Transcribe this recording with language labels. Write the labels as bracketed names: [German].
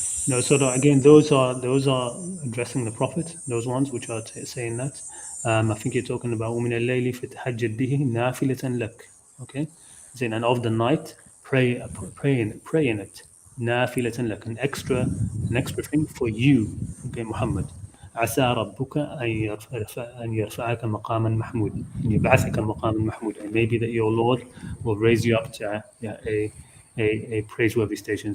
[English] No, so again, those are addressing the Prophet. Those ones which are saying that. I think you're talking about [Arabic] وَمِنَ اللَّيْلِ فَتَهَجَّدْ بِهِ نَافِلَةً لَكَ. [English] Okay, saying, and of the night, pray in it. [Arabic] نَافِلَةً لَكَ, [English] an extra thing for you. Okay, Muhammad. [Arabic] عسى ربك أن يرفعك مقاما محمودا, أن يبعثك مقاما محمودا. [English] And maybe that your Lord will raise you up to a praiseworthy station.